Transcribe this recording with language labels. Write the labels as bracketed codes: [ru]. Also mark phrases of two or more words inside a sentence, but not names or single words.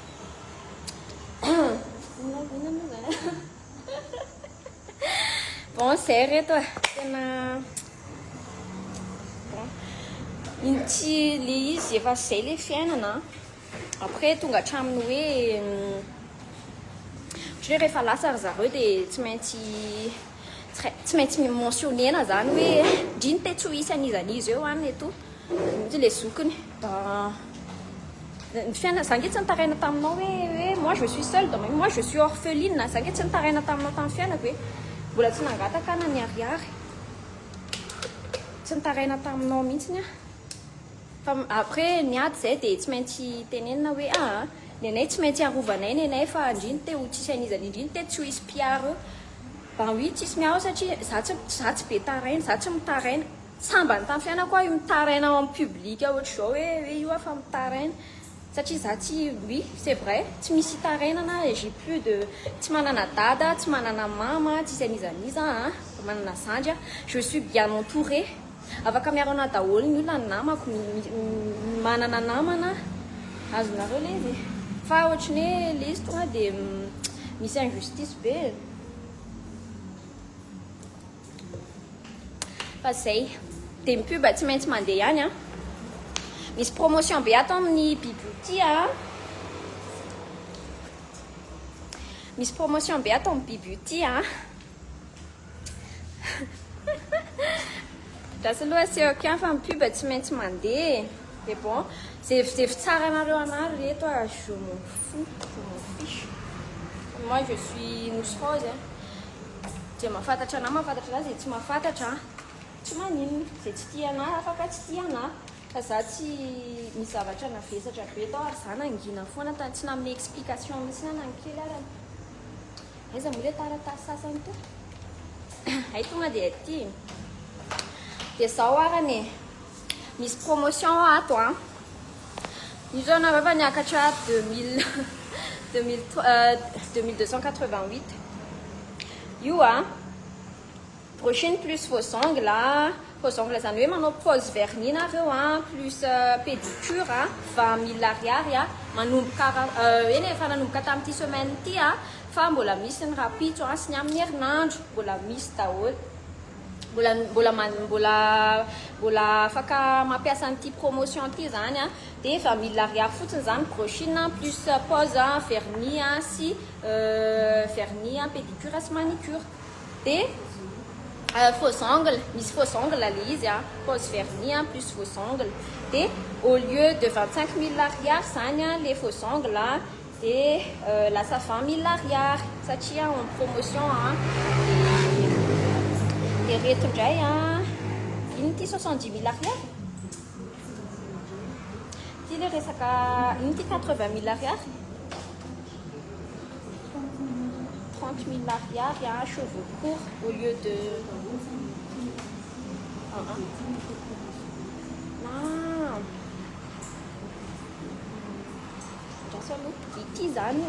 [mg] bon zay reto tena intsy le izy efa zay le fiainana après tonga hatraminy hoe ohatry hoe rehefa lasa ry zareo dia tsy maintsy mentionena zany hoe ndriny te tsy ho isy an'izan'izy eo any eto mitsy le zokiny ny fiaina za nge tsy nitaraina taminao hoe [fr] moi je suis seule moi je suis orpheline [mg] za nge tsy nitaraina taminao tamin'ny fiainako hoe mbola tsy nangataka na ny ariary tsy nitaraina taminao mihitsiny a fa après niady zay dia tsy maintsy tenenina hoe ny anay tsy maintsy arovanay ny anay fa ndriny te ho tsisy an'izany indriny te tsy ho isy piaro [fr] ben oui [mg] tsisy miao satria za tsy be taraina za tsy mitaraina sambany tamin'ny fiainako a io mitaraina [fr] en public [mg] ohatra zao hoe io afa mitaraina satria za tsy [fr] oui c'est vrai [mg] tsy misy tarainana [fr] j'ai plus de [mg] tsy manana dada tsy manana mama tsisy an'izaniza fa manana zandy [fr] je suis bien entourée [mg] afaka miaro ana daholo ny olona ny namako manana namana azonareo le izy fa ohatrany hoe le izy tonga dia misy injustice be fa zay dia mipub tsy maintsy mandeha ihany misy promotion be atao amin'ny Bibeauty misy promotion be atao amin'ny Bibeauty Drasy aloha asehoko ihany fa mipub tsy maintsy mandeha [fr] mais bon [mg] zay tsara anareo anary reto [fr] je m'en fiche moi je suis Mousse Rose [mg] dia mahafantatra ana mahafantatra ana zay tsy mahafantatra tsy maninona zay tsy tia ana afaka tsy tia ana fa za tsy misy zavatra navesatra be tao ary za nangina foana tany tsy namine explication misy na nankely arany aiza moa le taratasy sasany to ay tonga dia aty dia zao arany misy promotion ato io zao nareo efa niakatra 2288 io [fr] prochaine plus faux ongles [mg] zany hoe manao [fr] pose vernis [mg] nareo [fr] plus pédicure [mg] 20 000 ariary manomboka eny efa nanomboka tamin'ity semaine ity fa mbola misy ny rapitso sy ny amin'ny herinandro mbola misy daholo mbola afaka mampiasa an'ity promotion ity zany dia 20 000 ariary fotsiny zany [fr] brochine plus pose vernis [mg] sy [fr] vernis pédicure [mg] sy manicure dia [fr] faux ongles [mg] misy [fr] faux ongles [mg] le izy [fr] pose vernis plus faux ongles [mg] dia [fr] au lieu de [mg] 25 000 ariary zany [fr] les faux ongles [mg] dia lasa 20 000 ariary satria [fr] en promotion [mg] dia reto indray iny ty 70 000 ariary ty le resaka iny ty 80 000 ariary 30 000 ariary [fr] cheveux courts au lieu de [mg] drasy aloha ity zany